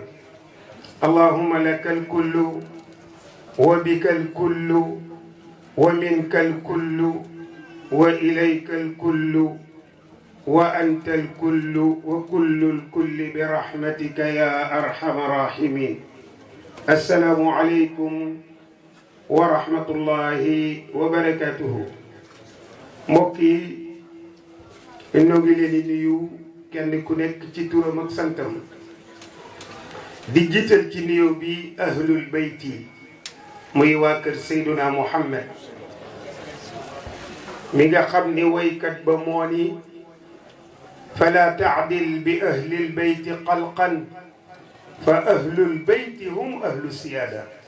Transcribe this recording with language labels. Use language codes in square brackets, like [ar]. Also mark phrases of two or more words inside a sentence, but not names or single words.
[ar] اللهم لك الكل وبك الكل ومنك الكل وإليك الكل وأنت الكل وكل الكل برحمتك يا أرحم الراحمين. السلام عليكم ورحمة الله وبركاته. [wo] mbokki ñoo ngi leen di nuyu kenn ku nekk ci turam ak santam di jiital ci nuyoo bi [ar] أهل البيت [wo] muy waa kër Seyduna Muhammad mi nga xam ni waykat ba moo ni [ar] فلا تعدل بأهل البيت خلقا فأهل البيت هم أهل السيادة.